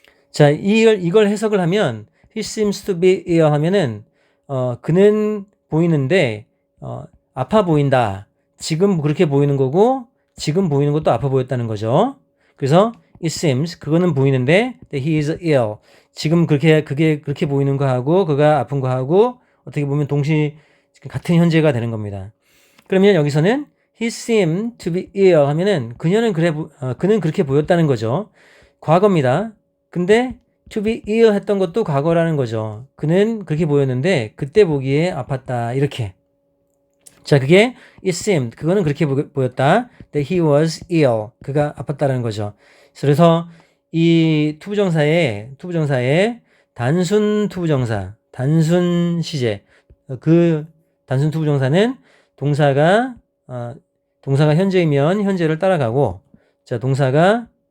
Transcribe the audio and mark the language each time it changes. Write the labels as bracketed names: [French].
[Korean] 자, 이걸 해석을 하면 [English] he seems to be ill [Korean] 하면은 그는 보이는데 아파 보인다. 지금 그렇게 보이는 거고 지금 보이는 것도 아파 보였다는 거죠. 그래서 [English] it seems [Korean] 그거는 보이는데 [English] that he is ill. [Korean] 지금 그게 그렇게 보이는 거하고 그가 아픈 거하고 어떻게 보면 같은 현재가 되는 겁니다. 그러면 여기서는 [English] he seemed to be ill [Korean] 하면은 그는 그렇게 보였다는 거죠. 과거입니다. 근데 [English] to be ill [Korean] 했던 것도 과거라는 거죠. 그는 그렇게 보였는데 그때 보기에 아팠다. 이렇게. 자, 그게 [English] it seemed [Korean] 그거는 그렇게 보였다. [English] that he was ill [Korean] 그가 아팠다라는 거죠. 그래서 이 투부정사의 단순 투부정사, 단순 시제 그 단순 투부정사는 동사가 현재이면 현재를 따라가고 자, 동사가